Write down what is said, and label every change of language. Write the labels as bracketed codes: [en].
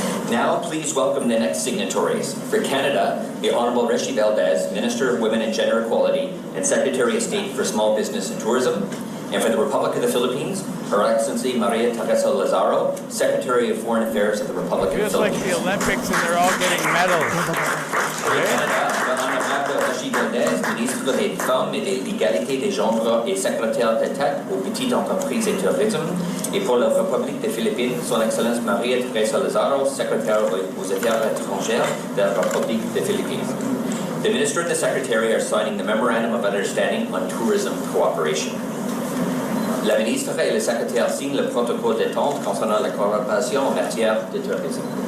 [en] Now, please welcome the next signatories. For Canada, the Honourable Reshi Valdez, Minister of Women and Gender Equality and Secretary of State for Small Business and Tourism. And for the Republic of the Philippines, Her Excellency Maria Teresa Lazaro, Secretary of Foreign Affairs of the Republic of the Philippines. It's like the Olympics and they're all getting medals. For Canada, [fr] le Honorable Reshi Valdez, Ministre des Femmes et de l'Égalité des Genres et Secrétaire d'État aux petites entreprises et tourisme. Et pour la République des Philippines, Son Excellence Maria Teresa Lazaro, Secrétaire aux Affaires étrangères de la République des Philippines. [en] The Minister and the Secretary are signing the Memorandum of Understanding on Tourism Cooperation. [fr] La ministre et le secrétaire signent le protocole d'entente concernant la coopération en matière de tourisme.